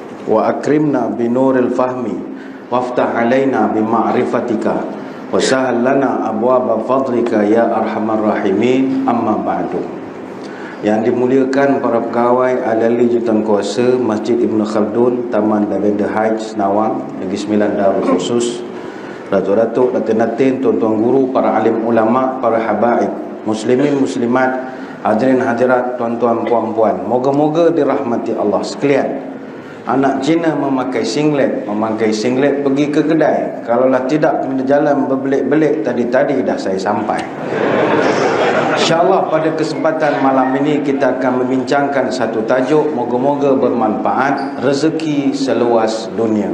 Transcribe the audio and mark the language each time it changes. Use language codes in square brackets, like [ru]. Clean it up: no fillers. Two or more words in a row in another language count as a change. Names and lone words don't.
[ar] وأكرمنا بنور الفهم وافتح علينا بمعرفتك وسهل لنا أبواب فضلك يا أرحم الراحمين. أما بعد. [ms] Yang dimuliakan para pegawai ahli jurusan kuasa Masjid Ibn Khaldun, Taman Lavender Heights, Senawang, Negeri Sembilan Darul Khusus, Datuk-datuk, datin-datin, tuan-tuan guru, para alim ulama, para habaib, muslimin muslimat, hadirin hadirat, tuan-tuan puan-puan, moga-moga dirahmati Allah sekalian. Anak Cina memakai singlet pergi ke kedai. Kalaulah tidak, kena jalan berbelik-belik. Tadi-tadi dah saya sampai. InsyaAllah pada kesempatan malam ini kita akan membincangkan satu tajuk, moga-moga bermanfaat, rezeki seluas dunia.